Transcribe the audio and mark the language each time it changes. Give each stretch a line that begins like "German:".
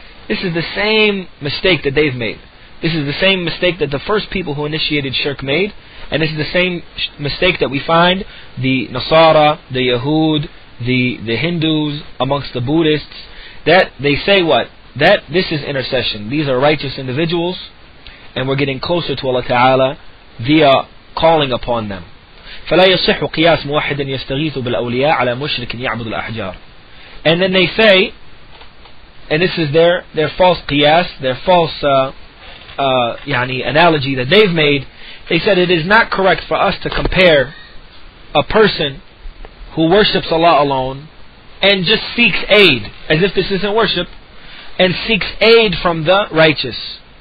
English: This is the same mistake that they've made. This is the same mistake that the first people who initiated shirk made, and this is the same mistake that we find the Nasara, the Yahud, the Hindus, amongst the Buddhists, that they say what? That this is intercession. These are righteous individuals, and we're getting closer to Allah Ta'ala via calling upon them.
Arabic: فلا يصح قياس موحد يستغيث بالأولياء على مشرك يعبد الأحجار.
English: And then they say, and this is their false qiyas, their false analogy that they've made. They said it is not correct for us to compare a person who worships Allah alone and just seeks aid, as if this isn't worship, and seeks aid from the righteous.